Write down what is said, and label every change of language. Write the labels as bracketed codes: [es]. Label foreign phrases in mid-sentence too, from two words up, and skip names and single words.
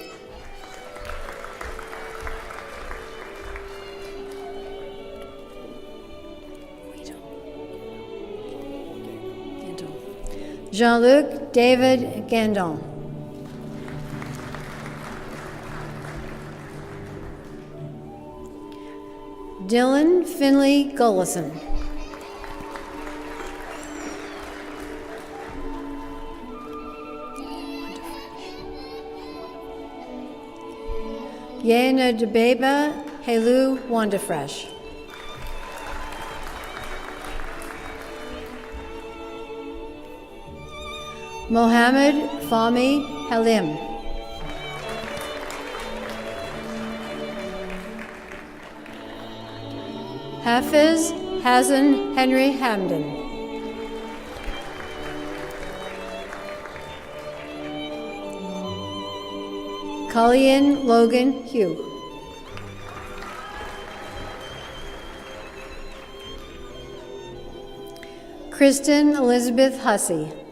[en] Jean-Luc David Gandon. Dylan Finley Gullison. Yana Debeba Helu Wandafresh. Mohammed Fahmy Halim. Hafiz Hasan Henry Hamden. Colleen Logan Hugh. Kristen Elizabeth Hussey.